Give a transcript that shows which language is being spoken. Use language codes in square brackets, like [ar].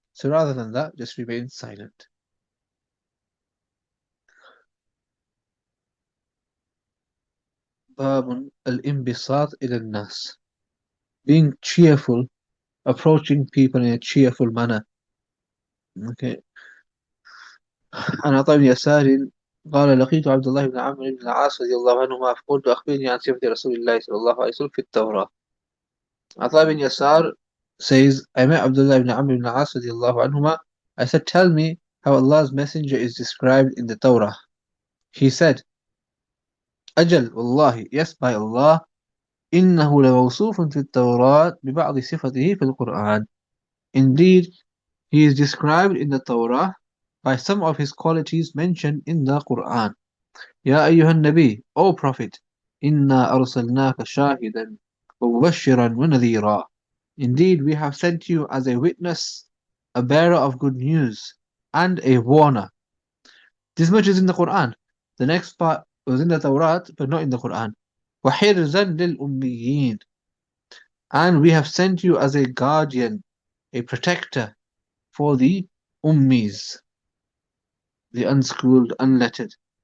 [en] So rather than that, just remain silent. [ar] باب الانبساط إلى الناس. [en] Being cheerful, approaching people in a cheerful manner. Okay. [ar] عن عطاء بن يسار قال لقيت عبد الله بن عمرو بن العاص رضي الله عنهما فقلت أخبرني عن صفة رسول الله صلى الله عليه وسلم في التوراة. عطاء بن يسار [en] says, I met Abdullah ibn Amr ibn As radiallahu anhuma. I said, tell me how Allah's Messenger is described in the Torah. He said, [ar] Ajal, Wallahi, [en] yes, by Allah, [ar] إنه لموصوف في التوراة ببعض صفته في القرآن. [en] Indeed, he is described in the Torah by some of his qualities mentioned in the Quran. [ar] يا أيها النبي, [en] O Prophet, [ar] إنا أرسلناك شاهدا ومبشرا ونذيرا. [en] Indeed, we have sent you as a witness, a bearer of good news, and a warner. This much is in the Quran. The next part was in the Torah, but not in the Quran. [ar] وَحِرْزًا لِلْأُمِّيِّينَ. [en] And we have sent you as a guardian, a protector for the ummis, the unschooled, unlettered.